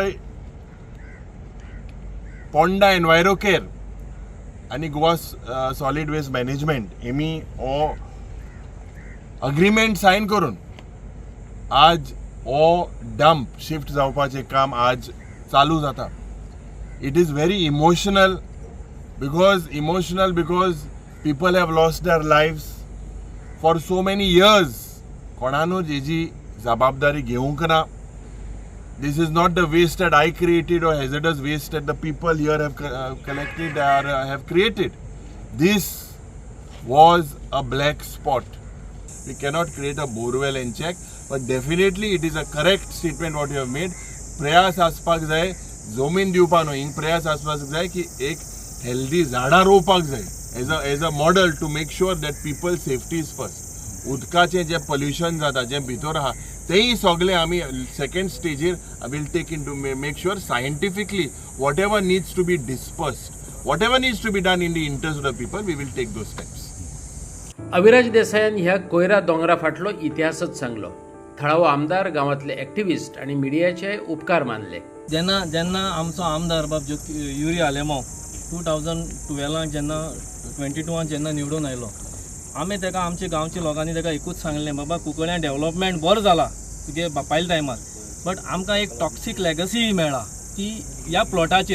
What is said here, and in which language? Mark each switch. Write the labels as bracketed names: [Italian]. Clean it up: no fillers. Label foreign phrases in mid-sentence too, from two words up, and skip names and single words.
[Konkani] पोंडा एनवायरो केअर आनी गोवा सॉलीड वेस्ट मॅनेजमेंट हेमी हो अग्रीमेंट सायन करून आज हो डंप शिफ्ट जावपाचें काम आज चालू जाता. [English] It is very emotional because people have lost their lives for so many years. [Konkani] कोणानूच हेजी जबाबदारी घेवंक ना. [English] This is not the waste that I created or hazardous waste that the people here have collected or have created. This was a black spot. We cannot create a borewell and check, but definitely it is a correct statement what you have made. [Konkani] प्रयास आसपाक जाय, जमीन दिवपा न्हू, हिंग प्रयास आसपाक जाय की एक हेल्दी झाडां रोवपाक जाय [English] as a model to make sure that people safety is first. [Konkani] उदकाचें जें पोल्युशन जाता जें भितर आहा तेंय सगळें आमी सेकंड स्टेजीर [English] will take in to make sure scientifically whatever needs to be dispersed, whatever needs to be done in the interest of the people, we will take those steps. [Konkani] अविराज देसायान ह्या कोयरा दोंगरा फाटलो इतिहासच सांगलो. थळावो आमदार, गांवांतले एक्टिव्हिस्ट आणि मिडियाचे उपकार मानले. जेन्ना आमचो आमदार बाब युरी आलेमांव 2012 जेन्ना 22 जेन्ना निवडून आयलो, आमी तेका आमच्या गांवच्या लोकांनी तेका एकूच सांगलें, बाबा कुंकळ्ळें डेव्हलपमेंट बरो जाला तुगे बापायल्या टायमार, बट आमकां एक [English] toxic legacy [Konkani] मेळ्ळा की ह्या प्लॉटाचेर.